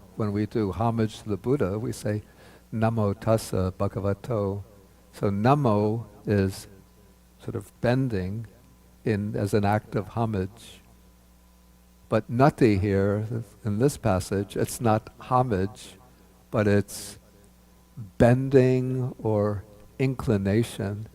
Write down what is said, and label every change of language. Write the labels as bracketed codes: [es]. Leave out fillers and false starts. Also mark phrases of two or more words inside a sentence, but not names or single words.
[en] When we do homage to the Buddha, we say [pi] namo tassa bhagavato. [en] So namo is sort of bending as an act of homage. But nati here, in this passage, it's not homage, but it's bending or inclination.